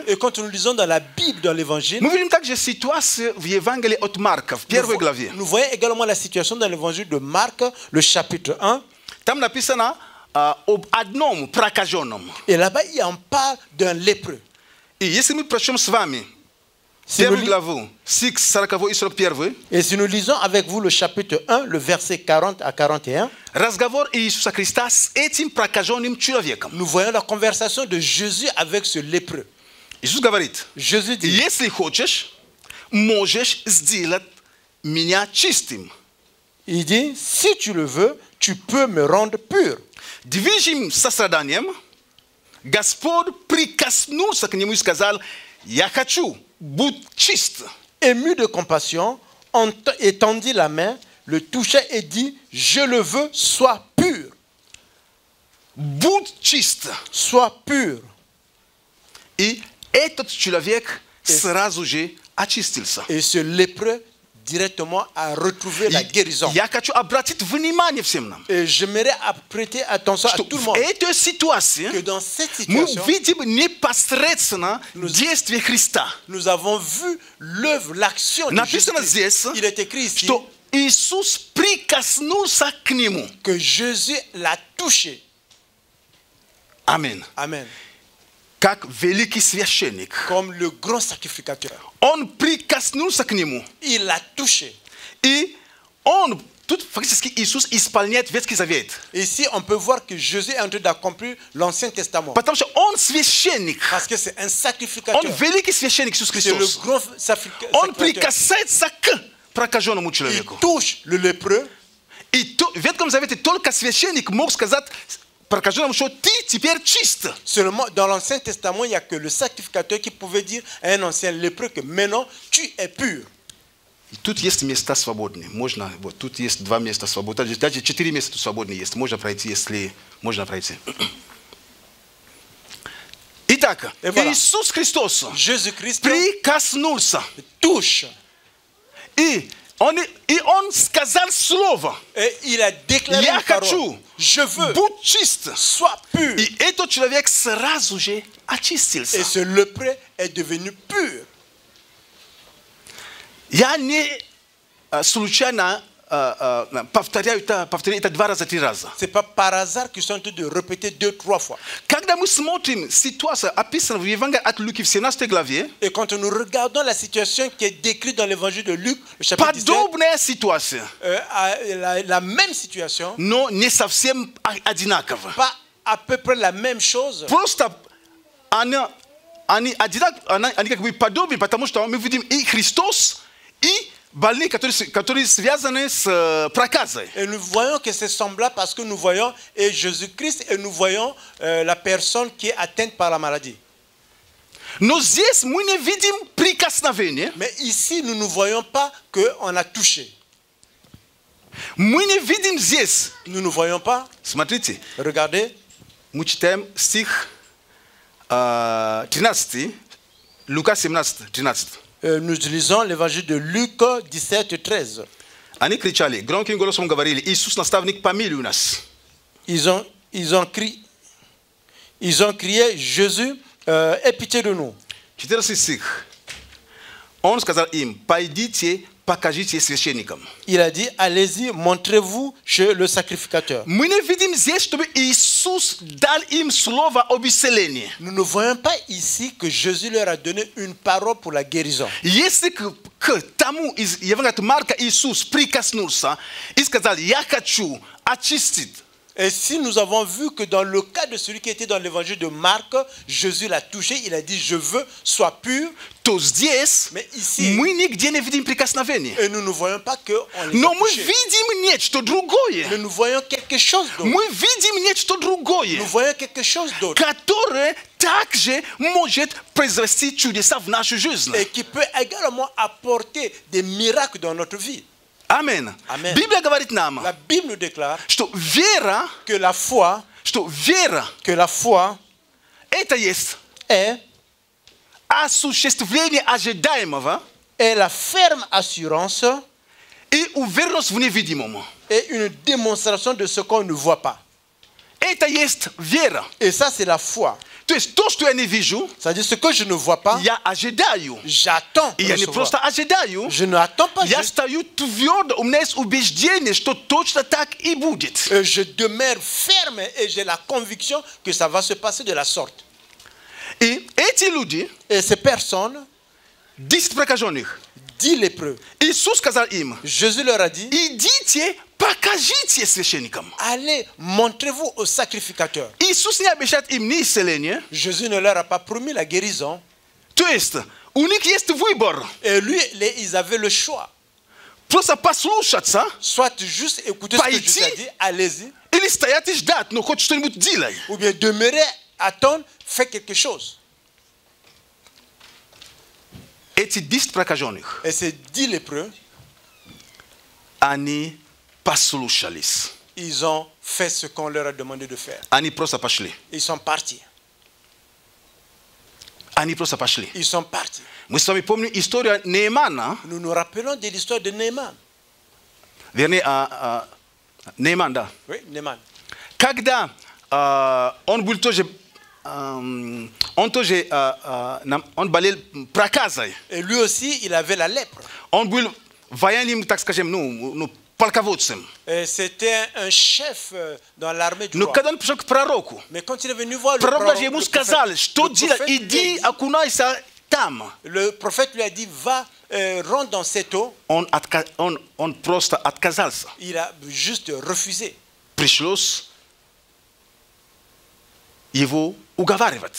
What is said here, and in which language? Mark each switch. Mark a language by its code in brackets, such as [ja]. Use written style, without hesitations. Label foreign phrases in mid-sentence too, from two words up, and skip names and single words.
[fr] Et quand nous lisons dans la Bible, dans l'évangile, [ru] мы видим также ситуацию в Евангелии от Марка, в первой главе. [fr] nous voyons également la situation dans l'évangile de Marc, le chapitre 1. [ru] Там написано об одном прокаженном. [fr] Et là-bas, il en parle d'un lépreux. [ru] И если мы прочтем с вами первую главу, 40 и 41, [fr] Et si nous lisons avec vous le chapitre 1, le verset 40 à 41, [ru] разговор Иисуса Христа с этим прокаженным человеком. [fr] nous voyons la conversation de Jésus avec ce lépreux. [ru] Иисус говорит: [fr] Jésus dit, [ru] если хочешь, можешь сделать меня чистым. [fr] il dit, si tu le veux, tu peux me rendre pur. [ru] Движим состраданием, Господь прикоснулся к нему и сказал: я хочу, будь чист. [fr] Ému de compassion, étendit la main, le toucha et dit, je le veux, sois pur. [ru] Будь чист. [fr] Sois pur. [ru] И этот человек сразу же очистился. [fr] Et ce lépreux directement a retrouvé la guérison. [ru] Я хочу обратить внимание всем нам. [fr] Et j'aimerais prêter attention à tout le monde. [ru] В этой ситуации [fr] que dans cette [ru] мы [fr] situation, [ru] видим непосредственно действие Христа. [fr] nous avons vu l'œuvre, l'action de [ru] Написано [fr] Jésus. [ru] здесь, [fr] Il est écrit ici [ru] что Иисус прикоснулся к нему. [fr] que Jésus l'a touché. [ru] Amen. [fr] Amen. [ru] Как великий священник. [fr] Comme le grand sacrificateur. [ru] Он прикоснулся к нему. [fr] Il l'a touché. [ru] И он, тут фактически Иисус исполняет Ветхий Завет. [fr] Ici, on peut voir que Jésus est en train d'accomplir l'Ancien Testament. [ru] Потому что он священник. [fr] Parce que c'est un sacrificateur. [ru] Он великий священник Иисус [fr] C'est le [ru] Христос. [fr] grand [ru] Он [fr] sacrificateur. [ru] прикасается к прокаженному [fr] Il [ru] человеку. [fr] touche le lépreux. [ru] И в Ветхом Завете только священник мог сказать прокаженному, что ты теперь чист. [fr] Seulement, dans l'Ancien Testament, il n'y a que le sacrificateur qui pouvait dire à un ancien lépreux que maintenant, tu es pur. [ru] Тут есть места свободные. Можно, вот тут есть 2 места свободные. Даже 4 места тут свободные есть. Можно пройти, если можно пройти. Итак, Итак, Иисус Христос прикоснулся. И он сказал слово. Я хочу быть чист. И этот человек сразу же очистился. [fr] Et ce lépreux est devenu pur. [ru] Я не случайно повторяю это 2 раза, 3 раза. [fr] C'est pas par hasard qu'ils sont en train de répéter 2-3 fois. [ru] Когда мы смотрим ситуацию, описанную в Евангелии от Луки в 17 главе, [fr] et quand nous regardons la situation qui est décrite dans l'évangile de Luc, le chapitre 17, [ru] подобная ситуация, [fr] la même situation, [ru] но не совсем одинаково. [fr] Pas à peu près la même chose. [ru] Просто они как бы подобны, потому что мы видим и Христос, и больные, которые связаны с проказой. [fr] Et nous voyons que c'est semblable parce que nous voyons et Jésus-Christ et nous voyons la personne qui est atteinte par la maladie. [ru] Но здесь мы не видим прикосновения. [fr] Mais ici nous ne voyons pas qu'on a touché. [ru] Мы не видим здесь. [fr] Nous ne voyons pas. [ru] Смотрите. [fr] Regardez. [ru] Мы читаем стих 13, Лука 17, 13. [fr] Nous lisons l'évangile de Luc 17, 13. [ru] Они кричали, громким голосом говорили, Иисус, наставник, помилуй нас. [fr] Ils ont crié, Jésus, aie pitié de nous. [ru] 14 стих. Он сказал им, пойдите, покажите священникам. [fr] Il a dit, allez-y, montrez-vous chez le sacrificateur. [ru] Мы не видим здесь, чтобы Иисус дал им слово об исцелении. [fr] Nous ne voyons pas ici que Jésus leur a donné une parole pour la guérison. [ru] Если к тому из Евангелия от Марка Иисус прикоснулся и сказал, я хочу очистить. [fr] Et si nous avons vu que dans le cas de celui qui était dans l'évangile de Marc, Jésus l'a touché, il a dit, je veux, sois pur. [ru] То здесь мы нигде не видим прикосновения. [fr] Et nous ne voyons pas que on les [ru] Но [fr] a [ru] мы [fr] touchés. [ru] видим нечто другое. [fr] Mais nous voyons quelque chose d'autre. [ru] Мы видим нечто другое. [fr] Nous voyons quelque chose d'autre. [ru] Которое также может произвести чудеса в нашу жизнь. [fr] Et qui peut également apporter des miracles dans notre vie. [ru] Amen. [fr] Amen. [ru] Библия говорит нам, [fr] La Bible nous déclare [ru] что вера, [fr] que la foi, [ru] это есть [fr] est [ru] осуществление ожидаемого [fr] est la ferme assurance [ru] и уверенность в невидимом. [fr] Et une démonstration de ce qu'on ne voit pas. [ru] Это есть вера. [fr] Et ça, c'est la foi. [ru] То есть то, что я не вижу, [fr] c'est-à-dire ce que je ne vois pas, [ru] я ожидаю. [fr] J'attends. [ru] И я не просто ожидаю. [fr] Je n'attends pas. [ru] Я стою твердо, у меня есть убеждение, что точно так и будет. [fr] Je demeure ferme et j'ai la conviction que ça va se passer de la sorte. [ru] И эти люди, [fr] et ces personnes, [ru] 10 прокаженных, [fr] 10 lépreux, [ru] Иисус сказал им, [fr] Jésus leur a dit, [ru] идите, покажите священникам. [fr] Allez, montrez-vous au sacrificateur. [ru] Иисус не обещает им ни исцеления. [fr] Jésus ne leur a pas promis la guérison. [ru] То есть у них есть выбор. [fr] Et lui, ils avaient le choix. [ru] Просто послушаться, [fr] soit juste écouter ce que Jésus a dit, allez-y. [ru] Или стоять и ждать, но хоть что-нибудь делай. [fr] Ou bien demeurer, attendre, faire quelque chose. [ru] Эти 10 прокаженных, [fr] et ces 10 lépreux, [ru] они послушались. [fr] Ils ont fait ce qu'on leur a demandé de faire. [ru] Они просто пошли. [fr] Ils sont partis. [ru] Они просто пошли. [fr] Ils sont partis. [ru] Мы с вами помним историю Неемана. [fr] Nous nous rappelons de l'histoire de Néhéman. [ru] Вернее, Нееман, да. [fr] Oui, Néhéman. [ru] Когда он был тоже, он болел проказой. [fr] Et lui aussi, il avait la lèpre. [ru] Он был военным, так скажем, полководцем. [fr] C'était un chef dans l'armée du [ru] Но [fr] roi. [ru] когда он пришел к пророку, [fr] Mais quand il est venu voir [ru] пророк даже ему сказал, что делать, иди, окунайся там. [fr] Le prophète lui a dit, va, rentre dans cette eau. [ru] Он просто отказался. [fr] Il a juste refusé. [ru] Пришлось его уговаривать.